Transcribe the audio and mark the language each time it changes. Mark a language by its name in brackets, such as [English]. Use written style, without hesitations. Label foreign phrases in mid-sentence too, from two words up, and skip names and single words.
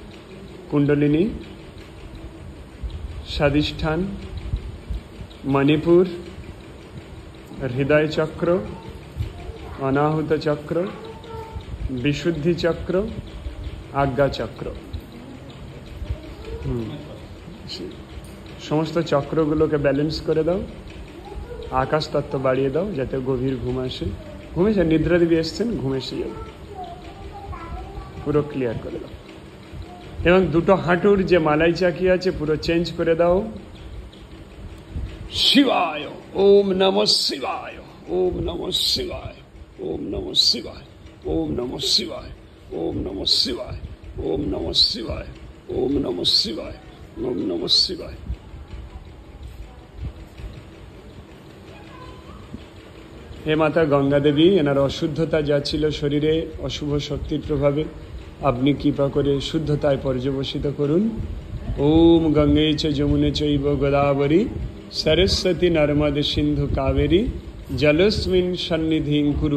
[Bangla] কুণ্ডলিনী, স্বাধিষ্ঠান, মণিপুর, হৃদয় চক্র, অনাহুত চক্র, বিশুদ্ধি চক্র, আজ্ঞা চক্র, সমস্ত চক্রগুলোকে ব্যালেন্স করে দাও। আকাশ তত্ত্ব বাড়িয়ে দাও যাতে গভীর ঘুম আসে। ঘুমেছে, নিদ্রা দেবী এসছেন, ঘুম এসে যাবে, পুরো ক্লিয়ার করে দাও। এবং দুটো হাঁটুর যে মালাই চাকি আছে পুরো চেঞ্জ করে দাও। [Sanskrit] শিবায়, ওম নমঃ শিবায়, ওম নমঃ শিবায়, ওম নমঃ শিবায়, ওম নমঃ শিবায়, ওম নমঃ শিবায়, ওম নমঃ শিবায়, ওম নমঃ শিবায়, ওম নমঃ শিবায়। [Bangla] হে মাতা গঙ্গা দেবী, এনার অশুদ্ধতা যা ছিল শরীরে অশুভ শক্তির প্রভাবে আপনি কৃপা করে শুদ্ধতায় পর্যবসিত করুন। [Sanskrit] ওম গঙ্গে চ যমুনে চৈব গোদাবরী সরস্বতী নর্মদে সিন্ধু কাবেরী জলস্মিন সন্নিধিং কুরু।